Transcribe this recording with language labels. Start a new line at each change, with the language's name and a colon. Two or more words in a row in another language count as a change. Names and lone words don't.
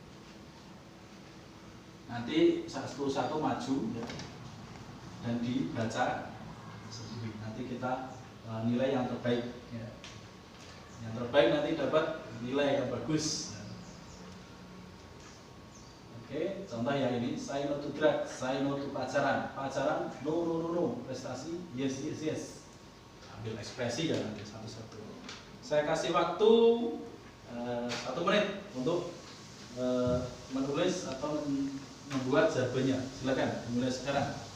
Indonesian: Nanti satu-satu maju ya, dan dibaca sendiri. Nanti kita nilai yang terbaik ya. Yang terbaik nanti dapat nilai yang bagus. Oke, contoh yang ini,
English: say no to drug, say no to
Indonesian: pacaran, pacaran
English: no, prestasi yes.
Indonesian: Ambil ekspresi ya nanti satu-satu. Saya kasih waktu 1 menit untuk menulis atau membuat jargonnya. Silakan dimulai sekarang.